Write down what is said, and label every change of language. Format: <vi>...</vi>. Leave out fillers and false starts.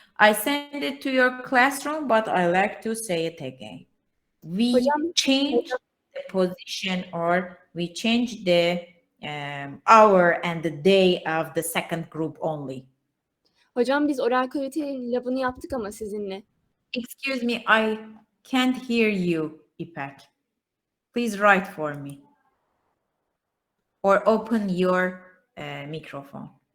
<en>I send it to your classroom, but I like to say it again. We change the position, or we change the hour and the day of the second group only.</en> <tr>Hocam biz oral kalite labını yaptık ama sizinle.</tr> <en>Excuse me, I can't hear you, İpek. Please write for me. Or open your microphone.</en>